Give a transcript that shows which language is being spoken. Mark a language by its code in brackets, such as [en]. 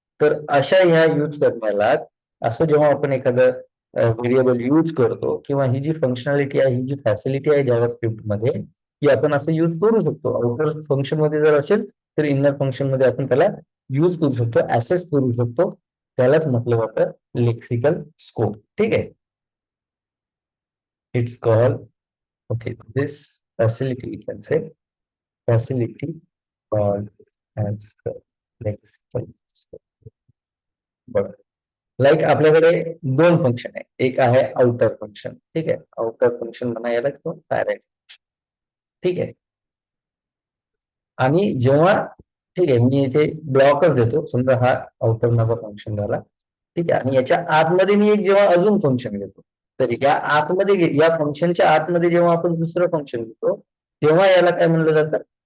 [mr] तर अशा ह्या यूज करण्याला, असं जेव्हा आपण एखादं व्हेरिएबल यूज करतो, किंवा ही जी फंक्शनॅलिटी आहे, ही जी फॅसिलिटी आहे जावास्क्रिप्ट मध्ये, की आपण असं यूज करू शकतो. आउटर फंक्शन मध्ये जर असेल तर इनर फंक्शन मध्ये आपण त्याला यूज करू शकतो, ऍसेस करू शकतो. त्यालाच म्हटलं जातं लेक्सिकल स्कोप. ठीक आहे. [en] It's called, okay, this facility you can say facility called as lexical scope. [mr] बघा, लाईक आपल्याकडे दोन फंक्शन आहे. एक आहे आउटर फंक्शन. ठीक आहे. आउटर फंक्शन म्हणा याला, किंवा पॅरेंट. ठीक आहे. आणि जेव्हा, ठीक आहे, मी इथे ब्लॉकच देतो. समजा हा आउटर माझा फंक्शन झाला. ठीक आहे. आणि याच्या आतमध्ये मी एक जेव्हा अजून फंक्शन घेतो, तर या आतमध्ये, या फंक्शनच्या आतमध्ये जेव्हा आपण दुसरं फंक्शन घेतो, तेव्हा याला काय म्हणलं जातं?